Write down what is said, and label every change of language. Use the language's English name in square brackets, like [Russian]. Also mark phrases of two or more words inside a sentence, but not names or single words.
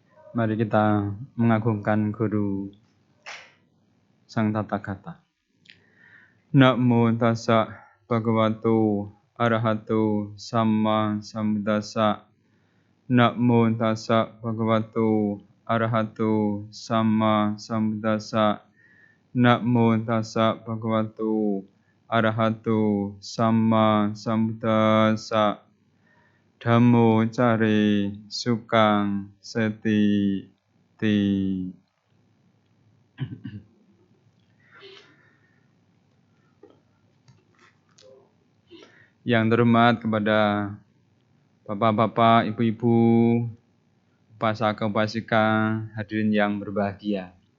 [Indonesian] Mari kita mengagungkan Guru Sang Tathagata. [Pali] Namo tassa bhagavato arahato samma sambuddhassa. Namo tassa bhagavato arahato samma sambuddhassa. Namo tassa bhagavato arahato samma sambuddhassa. Dhammo care sukang seti ti. [Indonesian] Yang terhormat kepada bapak-bapak, ibu-ibu, upasaka-upasika, hadirin yang berbahagia.